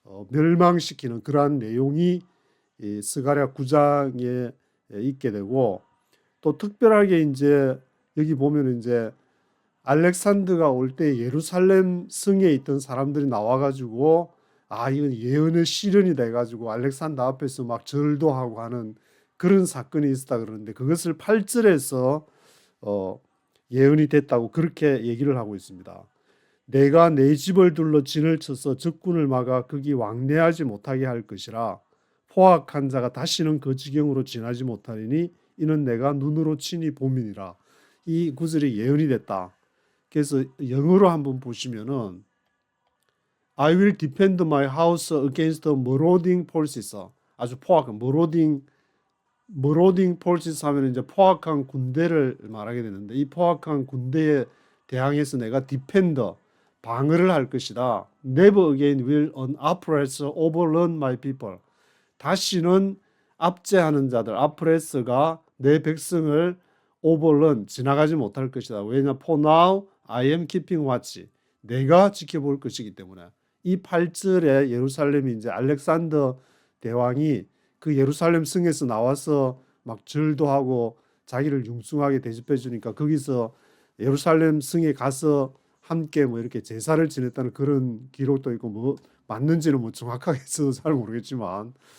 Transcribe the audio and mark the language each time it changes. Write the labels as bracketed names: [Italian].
[Korean] 멸망시키는 그러한 내용이 이 스가랴 9장에 있게 되고 또 특별하게 이제 여기 보면 이제 알렉산더가 올 때 예루살렘 성에 있던 사람들이 나와가지고 이건 예언의 실현이 돼가지고 알렉산더 앞에서 막 절도 하고 하는 그런 사건이 있었다 그러는데 그것을 8절에서 예언이 됐다고 그렇게 얘기를 하고 있습니다. 내가 내 집을 둘러 진을 쳐서 적군을 막아 거기 왕래하지 못하게 할 것이라 포악한 자가 다시는 그 지경으로 지나지 못하리니 이는 내가 눈으로 친히 봄이니라. 이 구절이 예언이 됐다. 그래서 영어로 한번 보시면은 [English] I will defend my house against the marauding forces. [Korean] 아주 포악한 [English] marauding forces [Korean] 하면 이제 포악한 군대를 말하게 되는데 이 포악한 군대에 대항해서 내가 defender 방어를 할 것이다. [English] Never again will an oppressor overrun my people. [Korean] 다시는 압제하는 자들, 아프레스가 내 백성을 overrun 지나가지 못할 것이다. 왜냐? [English] For now I am keeping watch. [Korean] 내가 지켜볼 것이기 때문에 이 8절에 예루살렘이 이제 알렉산더 대왕이 그 예루살렘 성에서 나와서 막 절도 하고 자기를 융숭하게 대접해 주니까 거기서 예루살렘 성에 가서 함께 뭐 이렇게 제사를 지냈다는 그런 기록도 있고 뭐 맞는지는 뭐 정확하게 해서 잘 모르겠지만